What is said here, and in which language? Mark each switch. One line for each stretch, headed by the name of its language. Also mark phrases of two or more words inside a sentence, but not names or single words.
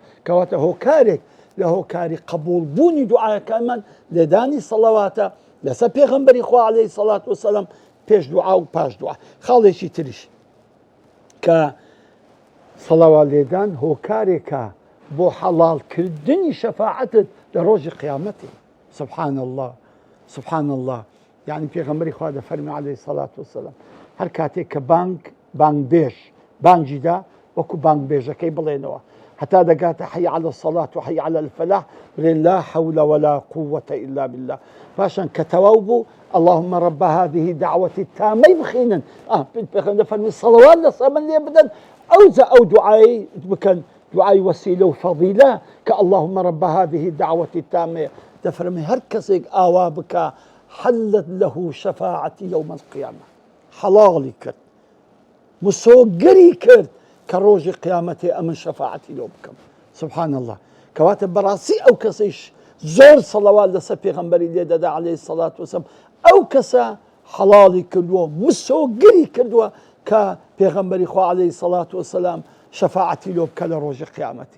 Central Kurdish: کەواتە هۆکارێک لە هۆکاری قبوڵبوونی دوعاەکانمان لێدانی سەڵاواتە لەسەر پێغەمبەری خوا
Arabic: عەلەیهی السەڵات وەسەلام
Central Kurdish: پێش دوعا و پاش دوعا. خاڵێکی تریش کە سەڵاوات لێدان هۆکارێکە بۆ حەڵاڵکردنی شەفاعەتت لە ڕۆژی قیامەتی.
Arabic: سبحان الله سبحان الله.
Central Kurdish: يعني پێغەمبەری خوا دەفەرمێ
Arabic: عەلەیهی السەڵات وەسەلام
Central Kurdish: هەر کاتێک کە بانگبێژ بانگی دا وەکو بانگبێژەکەی بڵێنەوە، هەتا دەگاتە
Arabic: حەی عەلە الصەڵات و حەی عەلە الفەلاح،
Central Kurdish: بڵێن
Arabic: لا حەول ولا قووەتە ئیلا بالله.
Central Kurdish: پاشان کە تەواو بوو
Arabic: اللهم رب هذه دعوة التامەی
Central Kurdish: بخینن، پێغەمبەر دەفەرمێ سەڵاوات لەسەر من لێ بدەن، ئەو دوعایی بکەن، دوعای وەسیلە و فەضیلە کە
Arabic: اللهم رب هذه دعوة التامە.
Central Kurdish: دەفەرمێ هەر کەسێک ئاوا بکە
Arabic: حلت له شفاعتي يوم القيامة،
Central Kurdish: حلاڵی کرد، مسۆگەری کرد کە ڕۆژی قیامەتێ ئەمن شەفاعەتی لۆ بکەم.
Arabic: سبحان الله.
Central Kurdish: کەواتە بەڕاستی ئەو کەسەیش زۆر سەڵاوات لەسەر پێغەمبەری لێ دەدا
Arabic: عەلەیهی السەڵات وەسەلام،
Central Kurdish: ئەو کەسە حەڵاڵی کردووە، مسۆگەری کردووە کە پێغەمبەری خوا
Arabic: عەلەیهی السەڵات وەسەلام
Central Kurdish: شەفاعەتی لۆ بکە لە ڕۆژی قیامەتی.